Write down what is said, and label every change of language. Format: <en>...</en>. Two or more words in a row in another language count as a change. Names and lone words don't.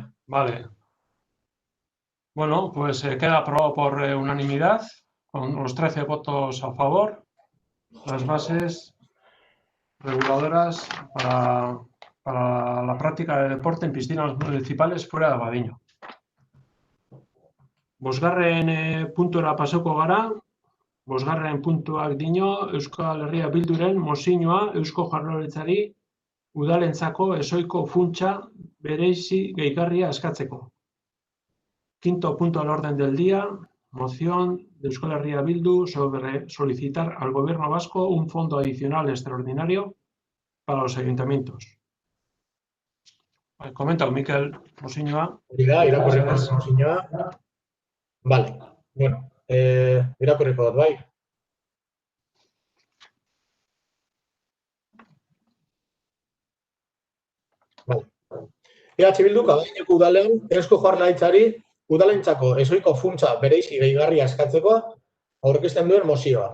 <es>Vale. Bueno, pues queda aprobado por unanimidad, con los 13 votos a favor, las bases reguladoras para la práctica de deporte en piscinas municipales fuera de Abadiño.</es> <eu>Bosgarren puntura pasoko gara. Bosgarren puntuak dio Euskal Herria Bilduren mozioa Eusko Jaurlaritzari udalentzako ezohiko funtsa bereizi gehigarria eskatzeko.</eu> <es>Quinto punto al orden del día, moción de Euskal Herria Bildu sobre solicitar al Gobierno vasco un fondo adicional extraordinario para los ayuntamientos. Comenta,</es> <eu>Mikel, mozioa. Irakurriko mozioa.</eu> <es>Vale, bueno,</es> <eu>irakurriko dut, bai. Vale. EH Bilduk Abadiñoko udalen Eusko Jaurlaritzari udalentzako ezohiko funtsa bereizi gehigarria eskatzeko aurkezten duen mozioa.</eu>